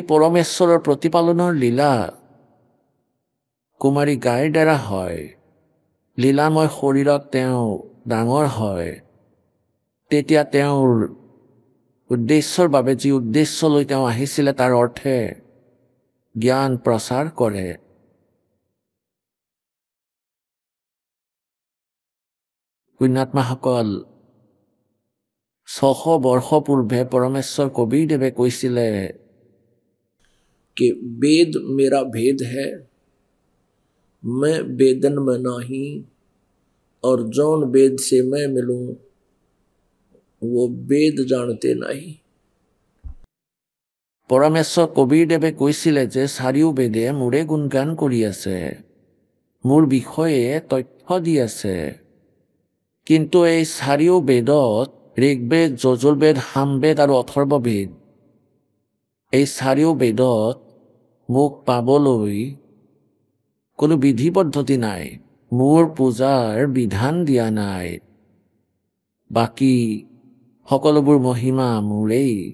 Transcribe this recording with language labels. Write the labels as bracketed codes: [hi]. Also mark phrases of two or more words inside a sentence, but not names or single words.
[as] পৰমেশ্বৰৰ প্ৰতিপালনৰ লীলা কুমাৰী গাইৰ দ্বাৰা হয় লীলাময় শৰীৰত তেওঁ ডাঙৰ হয় তেতিয়া তেওঁৰ উদ্দেশ্যৰ বাবে যি উদ্দেশ্য লৈ তেওঁ আহিছিলে তাৰ অৰ্থে জ্ঞান প্ৰচাৰ কৰে পুণ্যাত্মাসকল 600 বৰ্ষ পূৰ্বে পৰমেশ্বৰ কবিৰদেৱে কৈছিলে [hi] कि वेद मेरा भेद है मैं वेदन में नहीं और जौन वेद से मैं मिलूं वो वेद जानते नहीं [as] পৰমেশ্বৰ কবিৰদেৱে কৈছিলে যে চাৰিও বেদে মোৰে গুণগান কৰি আছে মোৰ বিষয়ে তথ্য দি আছে কিন্তু এই চাৰিও বেদত ঋগ্বেদ যজুৰ্বেদ সামবেদ আৰু অথৰ্ববেদ এই চাৰিও বেদত মোক পাবলৈ কোনো বিধি পদ্ধতি নাই মোৰ পূজাৰ বিধান দিয়া নাই বাকী সকলোবোৰ মহিমা মোৰেই